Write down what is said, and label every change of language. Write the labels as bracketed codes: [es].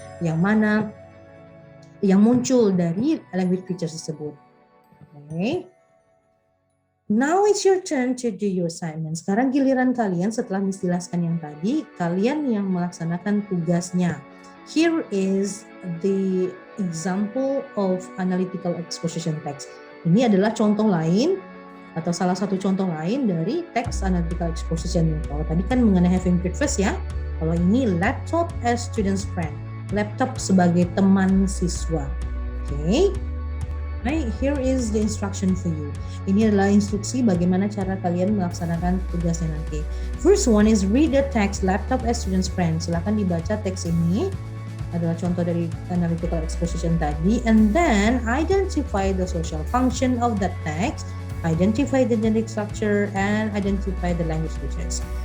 [id] Yang mana yang muncul dari language features tersebut. Oke. [en] Now it's your turn to do your assignment. [id] Sekarang giliran kalian setelah Miss jelaskan yang tadi, kalian yang melaksanakan tugasnya. [en] Here is the example of analytical exposition text. [id] Ini adalah contoh lain atau salah satu contoh lain dari teks analytical exposition. Kalau tadi kan mengenai having breakfast ya. Kalau ini laptop as student's friend. Laptop sebagai teman siswa. Oke. [en] Right, here is the instruction for you. [id] Ini adalah instruksi bagaimana cara kalian melaksanakan tugasnya nanti. [en] First one is read the text laptop as student's friend. [id] Silakan dibaca teks ini. Adalah contoh dari analytical exposition tadi. [en] And then identify the social function of that text. Identify the generic structure and identify the language features.